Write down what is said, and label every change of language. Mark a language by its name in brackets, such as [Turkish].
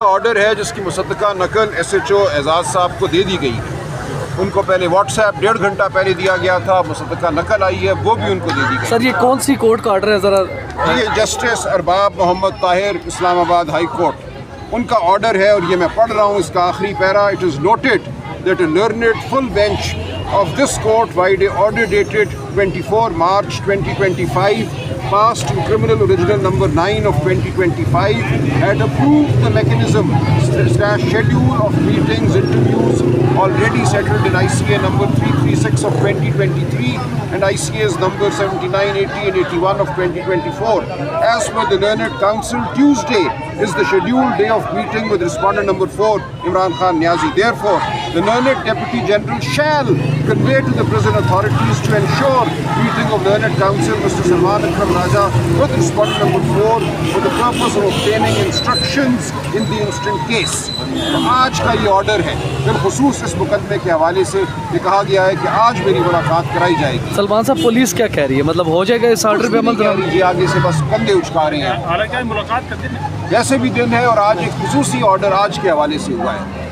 [Urdu] Order ہے جس کی مصدقہ نقل SHO اعزاز صاحب کو دے دی گئی ہے. ان کو پہلے واٹس ایپ 1.5 گھنٹہ پہلے دیا گیا تھا. مصدقہ نقل آئی ہے وہ بھی ان کو دے دی گئی. سر یہ کون سی کورٹ کا آرڈر ہے ذرا؟ یہ جسٹس ارباب محمد طاہر اسلام آباد ہائی کورٹ ان کا آرڈر ہے اور یہ میں پڑھ رہا ہوں اس کا آخری پیرا. [English] It is noted that a learned full bench of this court by the order dated 24 March 2025 passed in criminal original number 9 of 2025 had approved the mechanism / schedule of meetings interviews already settled in ICA number 336 of 2023 and ICAs number 79, 80 and 81 of 2024. As per the learned counsel, Tuesday is the scheduled day of meeting with respondent number 4 Imran Khan Niazi. Therefore, the learned Deputy General shall convey to the prison authorities to ensure meeting of learned counsel Mr. Salman Akram Raja with respondent number 4 for the purpose of obtaining instructions in the instant case. [Urdu] تو آج کا یہ order ہے بالخصوص اس مقدمے کے حوالے سے یہ کہا گیا ہے کہ آج میری ملاقات کرائی جائے گی. سلمان صاحب پولیس کیا کہہ رہی ہے؟ مطلب ہو جائے گا اس آرڈر پہ عمل؟ یہ آگے سے بس کندھے اچکا رہے ہیں. حالانکہ ملاقات کا دن ہے، ویسے بھی دن ہے اور آج ایک خصوصی آرڈر آج کے حوالے سے ہوا ہے.